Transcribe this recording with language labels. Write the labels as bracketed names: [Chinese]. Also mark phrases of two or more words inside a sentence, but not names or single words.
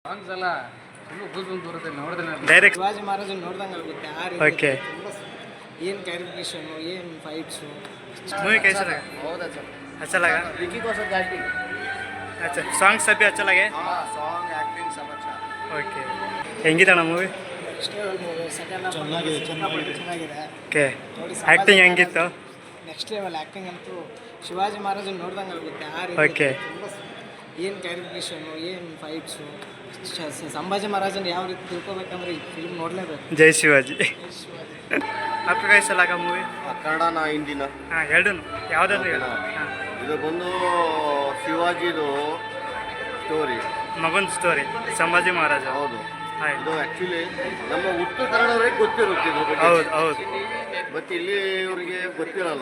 [Kannada] ಸಾಂಗ್ಸ್ ಎಲ್ಲ ತುಂಬ ಕೂತ್ಕೊಂಡು ಬರುತ್ತೆ ನೋಡಿದ್ರೆ ಡೈರೆಕ್ಟ್ ಶಿವಾಜಿ ಮಹಾರಾಜನ್ ನೋಡ್ದಂಗೆ ಆಗುತ್ತೆ ಆ ರೀತಿ ಓಕೆ ಏನು ಕ್ಯಾರಿಫಿಕೇಶನ್ ಏನು ಫೈಟ್ಸು [Hindi] मूवी कैसा लगा? बहुत अच्छा अच्छा लगा? विकी कौशल एक्टिंग अच्छा सॉन्ग सब भी अच्छा लगे? हाँ [English] song acting [Hindi] सब अच्छा [Kannada] ಓಕೆ ಹೆಂಗಿದಣ್ಣ ಮೂವಿ? ಸೆಕೆಂಡ್ ಚೆನ್ನಾಗಿದೆ ಓಕೆ ಆ್ಯಕ್ಟಿಂಗ್ ಹೆಂಗಿತ್ತು? [English] next level acting [Kannada] ಅಂತೂ ಶಿವಾಜಿ ಮಹಾರಾಜನ್ ನೋಡ್ದಂಗೆ ಆಗುತ್ತೆ ಆ ರೀತಿ ಓಕೆ ಏನು ಕ್ಯಾರಿಫಿಕೇಶನು ಏನು ಫೈಟ್ಸು ಸಂಭಾಜಿ ಮಹಾರಾಜನ್ ಯಾವ ರೀತಿ ತಿಳ್ಕೊಬೇಕಂದ್ರೆ ಈ ಫಿಲ್ಮ್ ನೋಡಲೇಬೇಕು. ಜೈ ಶಿವಾಜಿ. [Hindi] आपको कैसा लगा मूवी? [Kannada] ಕನ್ನಡನ ಹಿಂದಿನ ಹಾಂ ಎರಡೂ ಯಾವುದಾದ್ರು ಹೇಳು. ಹಾಂ ಇದು ಬಂದು ಶಿವಾಜಿದು ಸ್ಟೋರಿ. ಮಗನ ಸ್ಟೋರಿ ಸಂಭಾಜಿ ಮಹಾರಾಜ. ಹೌದು, ಆಯ್ತು. ಇದು ಆ್ಯಕ್ಚುಲಿ ನಮ್ಮ ಉತ್ತರ ಕನ್ನಡವರಿಗೆ ಗೊತ್ತಿರುತ್ತೆ ಇದ್ರ ಬಗ್ಗೆ. ಹೌದು ಹೌದು ಬಟ್ ಇಲ್ಲಿ ಇವರಿಗೆ ಗೊತ್ತಿರಲ್ಲ.